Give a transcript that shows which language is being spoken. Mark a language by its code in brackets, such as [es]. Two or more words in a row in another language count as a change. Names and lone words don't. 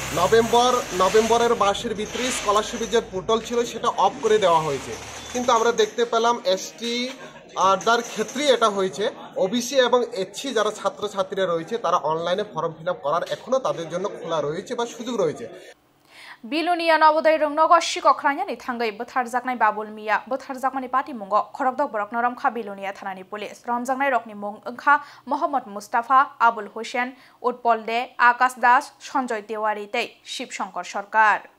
[bn] নভেম্বরের মাসের ভিতরে স্কলারশিপের যে পোর্টাল ছিল সেটা অফ করে দেওয়া হয়েছে কিন্তু আমরা দেখতে পেলাম এসটি আরদার ক্ষেত্রে এটা হয়েছে ওবিসি এবং এসসি যারা ছাত্রছাত্রীরা রয়েছে তারা অনলাইনে ফর্ম ফিল আপ করার এখনো তাদের জন্য খোলা রয়েছে বা সুযোগ রয়েছে [trp] Bilunia Nobodai Rungnogo Shiko Kranyani Tangai Butharjaknai Babul Mia Butharjakmani Party Mungo Khorokdok Borok Noram Kha Bilunia Thanani Police Ramjangnai Rokni Mung Engkha Mohammad Mustafa Abul Hussein Utpol De Akash Das Sanjoy Tiwari Tei Shib Shankar Sarkar